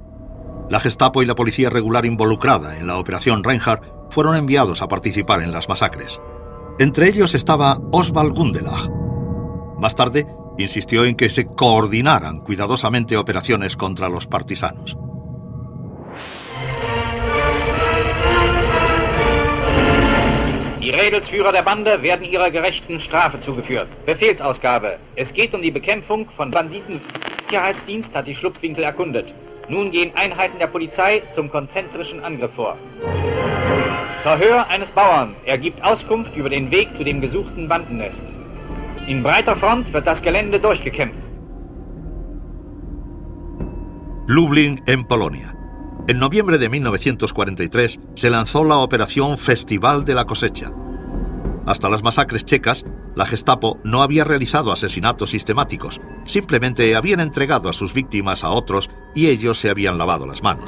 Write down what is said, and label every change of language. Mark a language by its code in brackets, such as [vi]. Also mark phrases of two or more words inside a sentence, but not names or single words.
[es] La Gestapo y la policía regular involucrada en la Operación Reinhardt fueron enviados a participar en las masacres. Entre ellos estaba Oswald Gundelach. Más tarde, insistió en que se coordinaran cuidadosamente operaciones contra los partisanos. [de] Die Rädelsführer der Bande werden ihrer gerechten Strafe zugeführt. Befehlsausgabe. Es geht um die Bekämpfung von Banditen. Der Sicherheitsdienst hat die Schlupfwinkel erkundet. Nun gehen Einheiten der Polizei zum konzentrischen Angriff vor. Verhör eines Bauern. Er gibt Auskunft über den Weg zu dem gesuchten Bandennest. In breiter Front wird das Gelände durchgekämpft. [es] Lublin, en Polonia. En noviembre de 1943 se lanzó la Operación Festival de la Cosecha. Hasta las masacres checas, la Gestapo no había realizado asesinatos sistemáticos, simplemente habían entregado a sus víctimas a otros y ellos se habían lavado las manos.